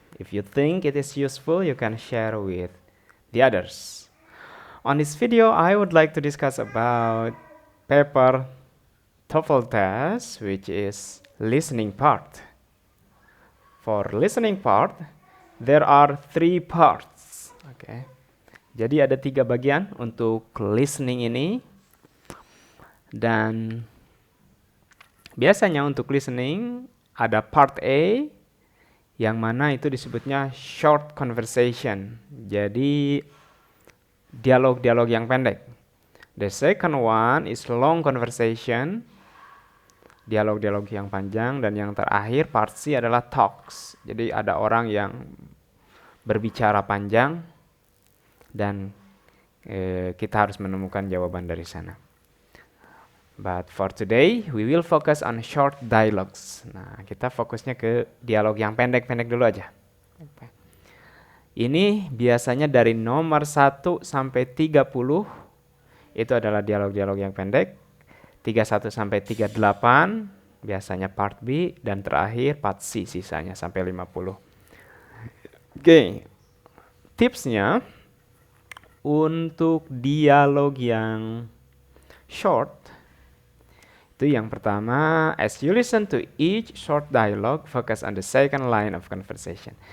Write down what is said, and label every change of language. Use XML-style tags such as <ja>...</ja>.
<en>If you think it is useful, you can share with the others. On this video, I would like to discuss about paper TOEFL test, which is listening part. For listening part, there are three parts. Okay.</en> <id>Jadi ada tiga bagian untuk listening ini, dan biasanya untuk listening ada part A yang mana itu disebutnya short conversation. Jadi dialog-dialog yang pendek.</id> <en>The second one is long conversation,</en> <id>dialog-dialog yang panjang, dan yang terakhir part C adalah talks. Jadi ada orang yang berbicara panjang dan kita harus menemukan jawaban dari sana.</id> <en>But for today, we will focus on short dialogues.</en> <id>Nah, kita fokusnya ke dialog yang pendek-pendek dulu aja. Ini biasanya dari nomor 1 sampai 30, itu adalah dialog-dialog yang pendek. 31 sampai 38, biasanya part B. Dan terakhir part C, sisanya sampai 50. Oke, tipsnya untuk dialog yang short, itu yang pertama,</id> <en>as you listen to each short dialogue, focus on the second line of conversation.</en>